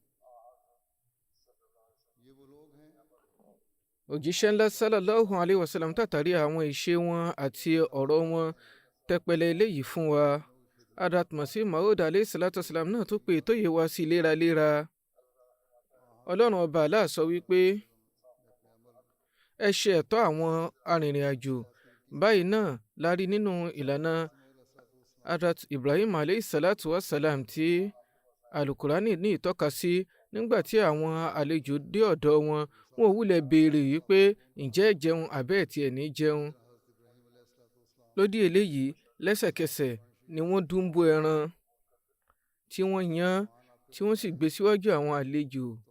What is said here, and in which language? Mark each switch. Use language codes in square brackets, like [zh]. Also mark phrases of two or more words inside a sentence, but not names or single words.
[yo] òjíṣẹ́ ńlá [ar] صلى الله عليه وسلم [yo] tàtàrí àwọn ìṣe wọn àti ọ̀rọ̀ wọn tẹpẹlẹ eléyìí fún wa. Hazrat Masih Maud [ar] عليه الصلاة والسلام [yo] náà tó pé tó yẹ wá sí léraléra. Ọlọ́run ọba Allah sọ wípé ẹ ṣe ẹ̀tọ́ àwọn arìnrìn-àjò. báyìí náà la rí nínú ìlànà Hazrat Ibrahim [ar] عليه الصلاة والسلام [yo] tí alukurani ní ìtọ́ka sí. nígbà tí àwọn àlejò dé ọ̀dọ̀ wọn, wọn ò wúlẹ̀ béèrè wípé ǹjẹ́ ẹ jẹun àbẹ́ ẹ̀ tí ẹ̀ ní jẹun. lódì eléyìí lẹ́sẹ̀kẹsẹ̀ ni wọ́n dúnbó ẹran tí wọ́n yan, tí wọ́n sì gbé síwájú àwọn àlejò.